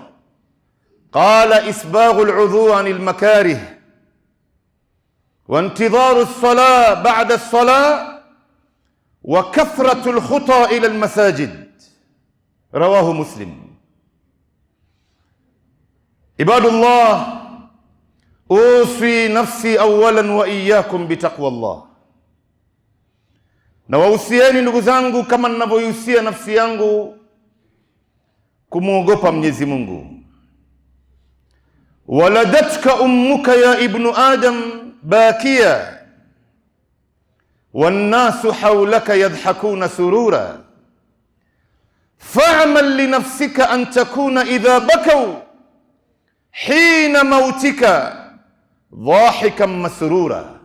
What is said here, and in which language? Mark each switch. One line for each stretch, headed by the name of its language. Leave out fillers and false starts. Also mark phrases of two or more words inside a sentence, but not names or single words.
Arabic: قال: إسباغ العضو عن المكاره، وانتظار الصلاة بعد الصلاة، وكثرة الخطى إلى المساجد. رواه مسلم. عباد الله، أوصي نفسي أولا وإياكم بتقوى الله.
Swahili: Na wahusieni ndugu zangu kama ninavyoihusia nafsi yangu kumwogopa Mwenyezi Mungu.
Arabic: ولدتك أمك يا ابن آدم باكيا والناس حولك يضحكون سرورا فاعمل لنفسك أن تكون إذا بكوا في حين موتك ضاحكا مسرورا.